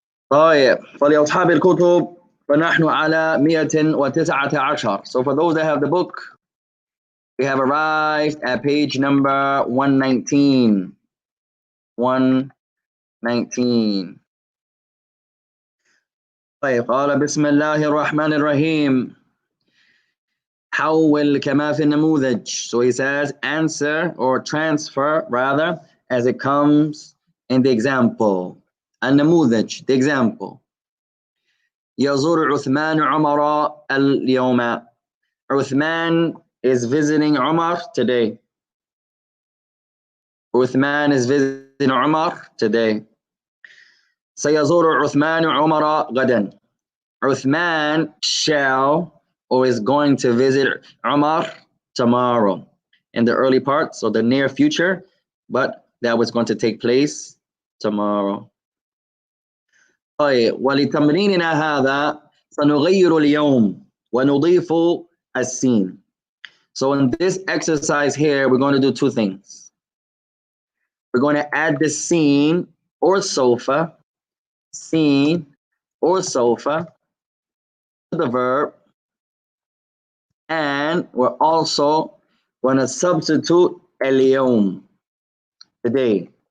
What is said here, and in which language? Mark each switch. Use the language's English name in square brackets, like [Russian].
[Arabic] طيب, فلأصحاب الكتب فنحن على 119. [English] So for those that have the book, we have arrived at page number 119. 119. [Arabic] طيب, قال بسم الله الرحمن الرحيم. حول كما في النموذج. [English] So he says answer or transfer rather as it comes in the example. النموذج, the example. [Arabic] يزور عثمان عمر اليوم. [English] Uthman is visiting Umar today. Uthman is visiting Umar today. [Arabic] سيزور عثمان عمر غدا. [English] Uthman shall or is going to visit Umar tomorrow in the early part, so the near future, but that was going to take place tomorrow. [Arabic] طيب, ولتمريننا هذا سنغير اليوم ونضيف السين. [English] So in this exercise here, we're going to do two things. We're going to add the scene or sofa, scene or sofa to the verb, and we're also going to substitute اليوم, today.